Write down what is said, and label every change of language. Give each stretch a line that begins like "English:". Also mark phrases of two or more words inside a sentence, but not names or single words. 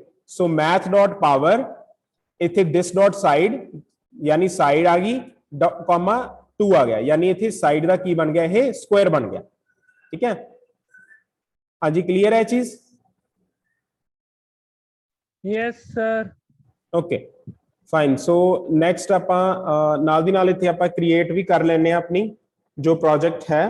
Hindi: सो
English: math dot power
Hindi: इत्थे
English: this dot side
Hindi: यानी साइड आ गई कॉमा 2 आ गया, यानी
Punjabi: ਇੱਥੇ ਸਾਈਡ ਦਾ ਕੀ
Hindi: बन गया, ये स्क्वायर बन गया, ठीक है। हाँ जी क्लियर है चीज?
English: Yes, sir. okay fine. so next
Punjabi: ਆਪਾਂ ਨਾਲ ਦੀ ਨਾਲ ਇੱਥੇ ਆਪਾਂ ਕ੍ਰੀਏਟ ਵੀ ਕਰ ਲੈਨੇ ਆ ਆਪਣੀ ਜੋ ਪ੍ਰੋਜੈਕਟ ਹੈ।